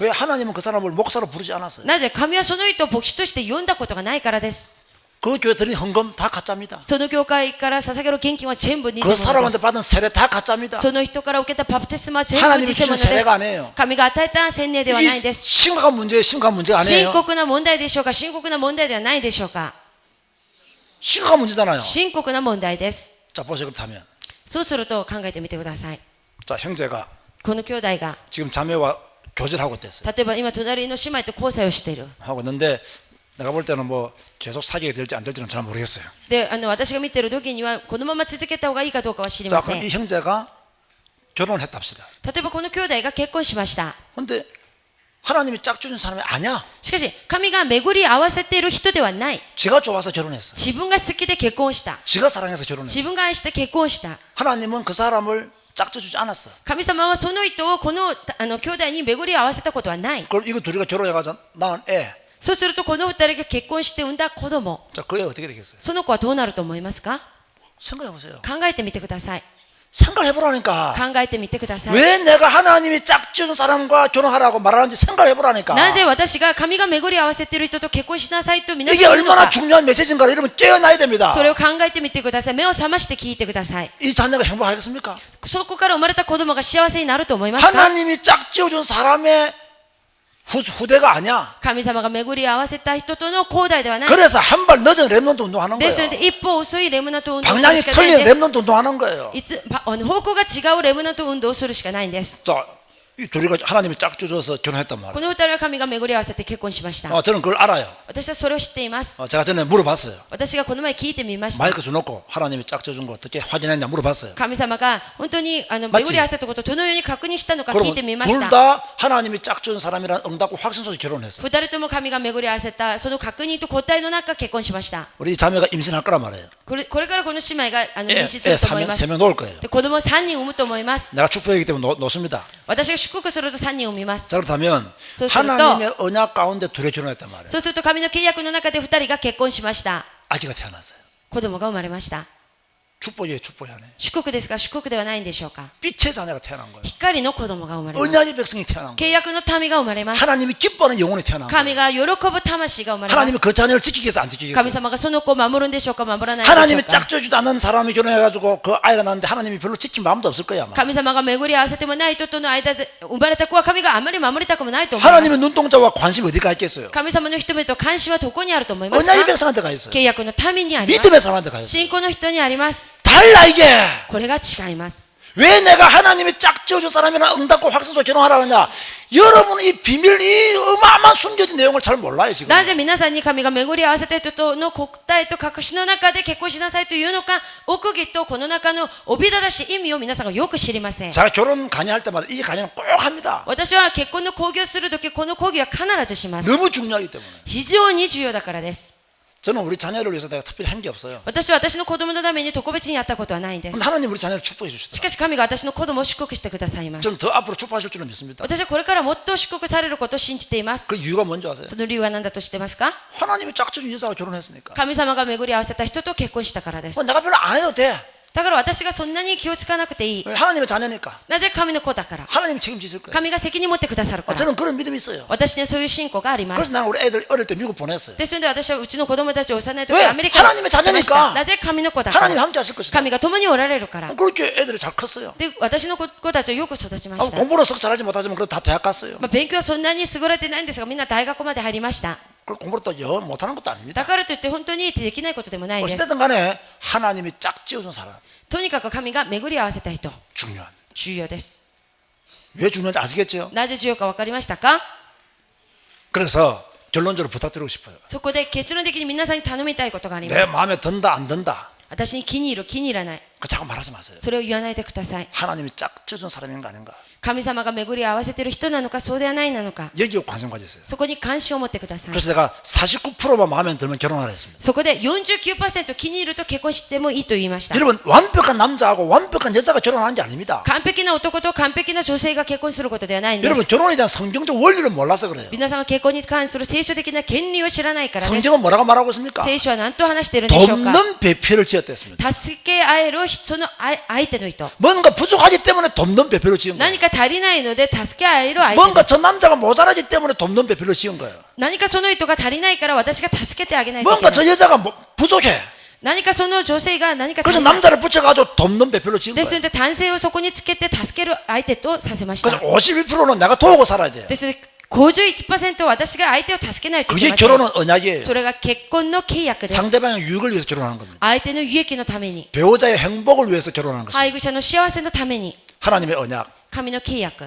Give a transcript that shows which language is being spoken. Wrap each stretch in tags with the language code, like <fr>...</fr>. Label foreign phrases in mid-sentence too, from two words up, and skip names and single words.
<ko>왜 하나님은 그 사람을 목사로 부르지 않았어요?</ko> <ja>なぜ神はその人を牧師として呼んだことがないからです。</ja> <ko>그 교회 드린 헌금 다 가짜입니다.</ko> <ja>その教会から捧げる献金は全部偽</ja> <ko>그</ko> <ja>物で</ja> <ko>사람한테</ko> <ja>す。</ja> <ko>받은 세례 다 가짜입니다.</ko> <ja>その人から受けたバプテスマは全部</ja> <ko>하나님이</ko> <ja>偽物</ja> <ko>주신</ko> <ja>で</ja> <ko>세례가</ko> <ja>す。</ja> <ko>아니에요.</ko> <ja>神が与えた洗礼ではない</ja> <ko>이</ko> <ja>です。</ja> <ko>심각한 문제예요. 심각한 문제가</ko> <ja>深</ja> <ko>아니에요.</ko> <ja>刻な問題でしょうか、深刻な問題ではないでしょうか。</ja> <ko>심각한 문제잖아요.</ko> <ja>深刻な問題です。</ja> <ko>자, 보세요. 그렇다면.</ko> <ja>そうすると考えてみてください。</ja> <ko>자, 형제가</ko> <ja>この兄弟が</ja> <ko>지금 자매와 교제를 하고 있댔어요.</ko> <ja>例えば今隣の姉妹と交際をしている。</ja> <ko>하고 있는데 내가 볼 때는 뭐 계속 사귀게 될지 안 될지는 잘 모르겠어요.</ko> <ja>で、私が見ている時にはこのまま続けた方がいいかどうかは知り</ja> <ko>자,</ko> <ja>ませ</ja> <ko>그럼</ko> <ja>ん。</ja> <ko>이 형제가 결혼을 했다 합시다.</ko> <ja>例えばこの兄弟が結婚しました。</ja> <ko>근데 하나님이 짝주는 사람이 아니야.</ko> <ja>しかし神が巡り合わせている人ではない。</ja> <ko>지가 좋아서 결혼했어.</ko> <ja>自分が好きで結婚した。</ja> <ko>지가 사랑해서 결혼했어.</ko> <ja>自分が愛して結婚した。</ja> <ko>하나님은 그 사람을 짝져주지 않았어.</ko> <ja>神様はその人をこの兄弟に巡り合わせたことはない。</ja> <ko>그럼 이거 둘이가 결혼해가지고 낳은 애.</ko> <ja>そうするとこの二人が結婚して産んだ子供、</ja> <ko>자, 그 애 어떻게 되겠어요?</ko> <ja>その子はどうなると思いますか？</ja> <ko>생각해보세요.</ko> <ja>考えてみてください。</ja> <ko>생각해보라니까.</ko> <ja>考えてみてください。</ja> <ko>왜 내가 하나님이 짝지은 사람과 결혼하라고 말하는지 생각해보라니까.</ko> <ja>なぜ私が神が巡り合わせている人と結婚しなさいと皆さん</ja> <ko>이게</ko> <ja>言うの</ja> <ko>얼마나</ko> <ja>か、</ja> <ko>중요한 메시지인가를 여러분 깨어나야 됩니다.</ko> <ja>それを考えてみてください。目を覚まして聞いてください。</ja> <ko>이 자녀가 행복하겠습니까?</ko> <ja>そこから生まれた子供が幸せになると思いますか？</ja> <ko>하나님이 짝지어준 사람의 후대가 아니야.</ko> <ja>神様が巡り合わせた人との交代ではない。</ja> <ko>그래서 한 발 늦은 랩런트 운동하는</ko> <ja>ですの</ja> <ko>거예요.</ko> <ja>で一歩遅いレムナント運動をする</ja> <ko>방향이</ko> <ja>しかないん</ja> <ko>틀린</ko> <ja>です。</ja> <ko>랩런트 운동하는 거예요.</ko> <ja>方向が違うレムナント運動をするしかないんです。</ja> <ko>자, 이 둘이가 하나님이 짝지어줘서 결혼했단 말이에요.</ko> <ja>この二人は神が巡り合わせて結婚しました。</ja> <ko>저는 그걸 알아요.</ko> <ja>私はそれを知っています。</ja> <ko>제가 전에 물어봤어요.</ko> <ja>私がこの前聞いてみました。</ja> <ko>마이크 줘놓고 하나님이 짝지어준 거 어떻게 확인했냐 물어봤어요.</ko> <ja>神様が本当に巡り合わせたことをどのように確認したのか聞い</ja> <ko>그러면</ko> <ja>てみまし</ja> <ko>둘</ko> <ja>た。</ja> <ko>다 하나님이 짝지어준 사람이라는 응답과 확신 속에 결혼했어요.</ko> <ja>二人とも神が巡り合わせたその確認と答えの中結婚しました。</ja> <ko>우리 자매가 임신할 거란 말이에요.</ko> <ja>これからこの姉妹が妊娠す</ja> <ko>애</ko> <ja>ると思います。</ja> <ko>3명 놓을 거예요.</ko> <ja>で子供を3人産むと思います。</ja> <ko>내가 축복이기 때문에 놓습니다.</ko> <ja>私が祝福すると3人産みます。</ja> <ko>자, 그렇다면 소스도- 하나님의 언약 가운데 둘이 결혼했단 말이에요.</ko> <ja>そうすると神の契約の中で2人が結婚しました。</ja> <ko>아기가 태어났어요.</ko> <ja>子供が生まれました。</ja> <ko>축복이에요, 축복이 아니에요.</ko> <ja>祝福ですが祝福ではないんでしょうか。</ja> <ko>빛의 자녀가 태어난 거예요.</ko> <ja>光の子供が生まれます。</ja> <ko>언약의 백성이 태어난 거예요.</ko> <ja>契約の民が生まれます。</ja> <ko>하나님이 기뻐하는 영혼이 태어난 거예요.</ko> <ja>神が喜ぶ魂が生まれま</ja> <ko>하나님이</ko> <ja>す。</ja> <ko>그 자녀를 지키겠어요, 안 지키겠어요?</ko> <ja>神様がその子を守るんでしょうか守らないんでしょう</ja> <ko>하나님이</ko> <ja>か。</ja> <ko>짝져주지도 않는 사람이 결혼해가지고 그 아이가 낳는데 하나님이 별로 지킬 마음도 없을 거야 아마.</ko> <ja>神様が巡り合わせてもない人との間で生まれた子は神があまり守りたくもないと思いま</ja> <ko>하나님의</ko> <ja>す。</ja> <ko>눈동자와 관심이 어디가 있겠어요?</ko> <ja>神様の人々と関心はどこにあると思いますか？</ja> <ko>언약의 백성한테 가 있어요.</ko> <ja>契約の民にあります。</ja> <ko>믿음의 사람한테 가 있어요.</ko> <ja>信仰の人にあります。</ja> <ko>달라 이게.</ko> <ja>これが違います。</ja> <ko>왜 내가 하나님이 짝지어준 사람이나 응답과 확신소 결혼하라느냐? 여러분은 이 비밀, 이 어마어마한 숨겨진 내용을 잘 몰라요 지금.</ko> <ja>なぜ皆さんに神が巡り合わせた人との答えと隠しの中で結婚しなさいというのか、奥義とこの中のおびだだし意味を皆さんがよく知りません。</ja> <ko>제가 결혼 강의할 때마다 이 강의는 꼭 합니다.</ko> <ja>私は結婚の講義をするとき、この講義は必ずします。</ja> <ko>너무 중요하기 때문에.</ko> <ja>非常に重要だからです。</ja> <ko>저는 우리 자녀를 위해서 내가 특별히 한 게 없어요.</ko> <ja>私は私の子供のために特別にやったことはないんで</ja> <ko>근데</ko> <ja>す。</ja> <ko>하나님 우리 자녀를 축복해</ko> <ja>し</ja> <ko>주시더라고요.</ko> <ja>かし神が私の子供を祝福してくださいます。</ja> <ko>저는 더 앞으로 축복하실 줄은 믿습니다.</ko> <ja>私はこれからもっと祝福されることを信じています。</ja> <ko>그 이유가 뭔지 아세요?</ko> <ja>その理由は何だと知ってますか？</ja> <ko>하나님이 짝지어준 여자와 결혼했으니까.</ko> <ja>神様が巡り合わせた人と結婚したからです。</ja> <ko>내가 별로 안 해도 돼.</ko> <ja>だから私がそんなに気をつかなくていい。</ja> <ko>왜? 하나님의 자녀니까.</ko> <ja>なぜ神の子だから。</ja> <ko>하나님이 책임지실 거예요.</ko> <ja>神が責任持ってくださるから。</ja> <ko>저는 그런 믿음이 있어요.</ko> <ja>私にはそういう信仰がありま</ja> <ko>그래서</ko> <ja>す。</ja> <ko>나는 우리 애들 어릴 때 미국 보냈어요.</ko> <ja>ですので私はうちの子供たちを幼い時</ja> <ko>왜</ko> <ja>アメリカに</ja> <ko>하나님의</ko> <ja>来ました</ja> <ko>자녀니까</ko> <ja>なぜ神の子だから。</ja> <ko>하나님이 함께 하실 것이다.</ko> <ja>神が共におられるから。</ja> <ko>그렇게 애들이 잘 컸어요.</ko> <ja>で、私の子たちはよく育ちました。</ja> <ko>공부는 썩 잘하지 못하지만 그래도 다 대학 갔어요.</ko> <ja>勉強はそんなに優れてないんですが、みんな大学まで入りました。</ja> <ko>그 공부를 또 영 못하는 것도 아닙니다.</ko> <ja>だからといって本当にできないことでもないです。</ja> <ko>어찌됐든 간에 하나님이 짝지어준 사람</ko> <ja>とにかく神が巡り合わせた人、</ja> <ko>중요한.</ko> <ja>重要です。</ja> <ko>왜 중요한지 아시겠죠?</ko> <ja>なぜ重要か分かりましたか？</ja> <ko>그래서 결론적으로 부탁드리고 싶어요.</ko> <ja>そこで結論的に皆さんに頼みたいことがありま</ja> <ko>내</ko> <ja>す。</ja> <ko>마음에 든다 안 든다.</ko> <ja>私に気に入る気に入らない。</ja> <ko>그 자꾸 말하지 마세요.</ko> <ja>それを言わないでください。</ja> <ko>하나님이 짝지어준 사람인가 아닌가.</ko> <ja>神様が巡り合わせている人なのかそうではないなのか、</ja> <ko>여기에 관심 가지세요.</ko> <ja>そこに関心を持ってください。</ja> <ko>그래서 내가 49%만 마음에 들면 결혼하라 했습니다.</ko> <ja>そこで 49% 気に入ると結婚してもいいと言いました。</ja> <ko>여러분 완벽한 남자하고 완벽한 여자가 결혼하는 게 아닙니다.</ko> <ja>完璧な男と完璧な女性が結婚することではないんで</ja> <ko>여러분</ko> <ja>す。</ja> <ko>결혼에 대한 성경적 원리를 몰라서 그래요.</ko> <ja>皆さんが結婚に関する聖書的な権利を知らないからです。</ja> <ko>성경은 뭐라고 말하고 있습니까?</ko> <ja>聖書は何と話しているんでしょうか。</ja> <ko>돕는 배필을 지었댔습니다.</ko> <ja>助け合えるその相手の人。</ja> <ko>뭔가 부족하기 때문에 돕는 배필을 지은 거예요.</ko> <ja>何か足りないので助け合える相手</ja> <ko>뭔가</ko> <ja>です。</ja> <ko>저 남자가 모자라기 때문에 돕는 배필을 지은 거예요.</ko> <ja>何かその人が足りないから私が助けてあげないといけ</ja> <ko>뭔가</ko> <ja>ない。</ja> <ko>저 여자가 부족해.</ko> <ja>何かその女性が何か足</ja> <ko>그래서</ko> <ja>りない。</ja> <ko>남자를 붙여가지고 돕는 배필로 지은</ko> <ja>ですの</ja> <ko>거예요.</ko> <ja>で男性をそこにつけて助ける相手とさせまし</ja> <ko>그래서</ko> <ja>た。</ja> <ko>51%는 내가 도우고 살아야 돼요.</ko> <ja>ですので51% 私が相手を助けないといけ</ja> <ko>그게</ko> <ja>ません。</ja> <ko>결혼은 언약이에요.</ko> <ja>それが結婚の契約です。</ja> <ko>상대방의 유익을 위해서 결혼하는 겁니다.</ko> <ja>相手の利益のために、</ja> <ko>배우자의 행복을 위해서 결혼하는 것입니다.</ko> <ja>配偶者の幸せのために、</ja> <ko>하나님의 언약,</ko> <ja>神の契約、</ja>